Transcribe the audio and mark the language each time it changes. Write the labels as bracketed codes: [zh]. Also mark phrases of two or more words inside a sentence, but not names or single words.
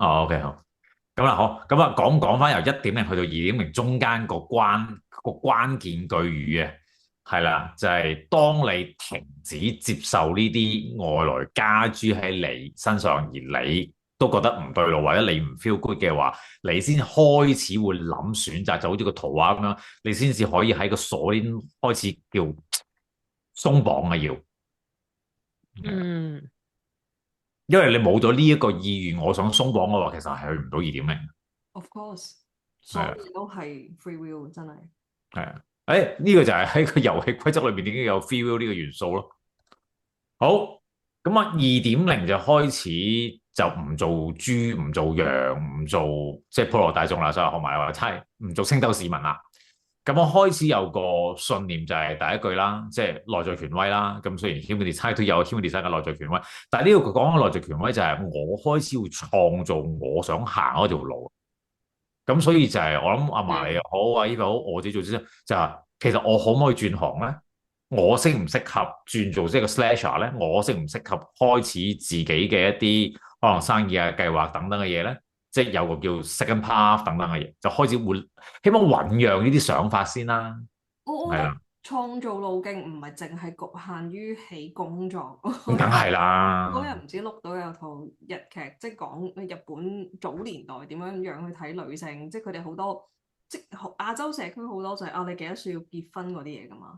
[yue] 哦，OK 好，咁啦，好，咁啊講翻由1.0去到2.0中間個關鍵句語嘅， 係啦，就係當你停止接受呢啲外來加諸喺你身上，而你都覺得唔對路，或者你唔 [en] feel good [yue] 嘅話，你先開始會諗選擇，就好似個圖畫咁樣，你先至可以喺個鎖鏈開始叫鬆綁啊要，嗯，因為你冇咗呢一個意願，我想鬆綁嘅話，其實係去唔到2.0。 [en] Of course， [yue] 所係啊，有嘢都係 [en] free will， [yue] 真係。係啊，呢個就係喺個遊戲規則裏邊已經有 [en] free will [yue] 呢個元素咯。好，咁啊2.0就開始就唔做豬，唔做羊，唔做即係普羅大眾啦，所以學埋話差唔做星斗市民啦。咁我開始有個信念就係第一句啦，即係內在權威啦。咁雖然 [en] human design [yue] 都有 [en] human design [yue] 嘅內在權威，但係呢個講嘅內在權威就係我開始會創造我想行嗰條路。咁所以就係我諗阿嫲你又好，阿 Eva 好，我自己做先就係其實我可唔可以轉行咧？我適唔適合轉做即係個 [en] slasher [yue] 咧？我適唔適合開始自己嘅一啲可能生意啊、計劃等等嘅嘢咧？即係有個叫 [en] second path [yue] 等等嘅嘢，就開始會希望醖釀呢啲想法先啦。我覺得係啦，創造路徑唔係淨係局限於喺工作。咁梗係嗰啦。日唔知碌到有套日劇，即係講日本早年代點樣樣去睇女性，即係佢哋好多即係亞洲社區好多就係、啊你幾多歲要結婚嗰啲嘢噶嘛。